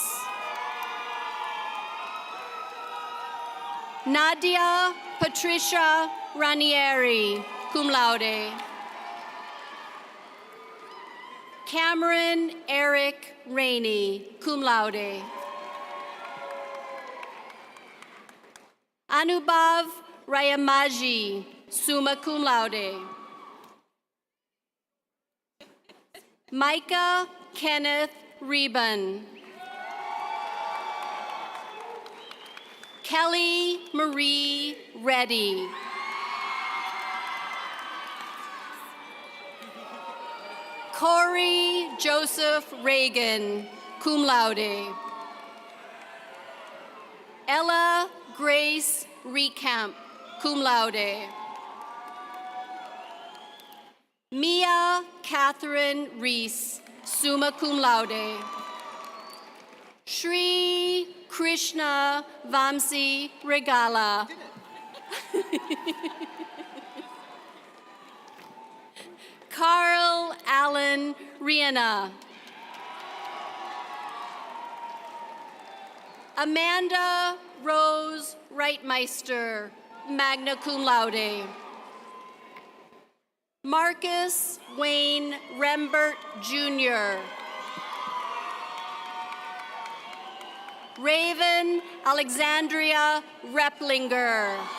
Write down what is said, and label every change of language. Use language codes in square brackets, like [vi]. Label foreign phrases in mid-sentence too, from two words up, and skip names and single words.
[en] Nadia Patricia Ranieri, [la] cum laude. [en] Cameron Eric Rainey, [la] cum laude. [en] Anubhav Rayamaji, [la] summa cum laude. [en] Micah Kenneth Reben. Kelly Marie Reddy. Corey Joseph Reagan, [la] cum laude. [en] Ella Grace Recamp, [la] cum laude. [en] Mia Catherine Reese, [la] summa cum laude. [en] Shri Krishna Vamsi Regala. Carl Allen Rihanna. Amanda Rose Reitmeister, [la] magna cum laude. [en] Marcus Wayne Rembert, Jr. Raven Alexandria Replinger.